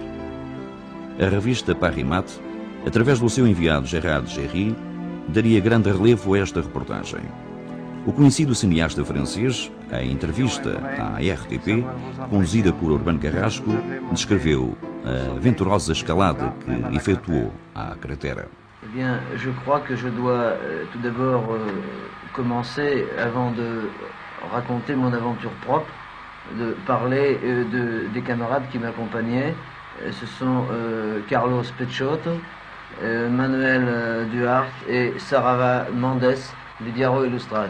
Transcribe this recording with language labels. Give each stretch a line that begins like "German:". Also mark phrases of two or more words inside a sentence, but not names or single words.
Portuguese: A revista Paris-Mat, através do seu enviado Gérard Géry, daria grande relevo a esta reportagem. O conhecido cineasta francês, em entrevista à RTP, conduzida por Urbano Carrasco, descreveu a aventurosa escalada que efetuou à cratera.
French: Eh bien, je crois que je dois tout d'abord commencer, avant de raconter mon aventure propre, de parler des camarades qui m'accompagnaient. Ce sont Carlos Peixoto, Manuel Duarte et Sarava Mendes du Diário Ilustrado.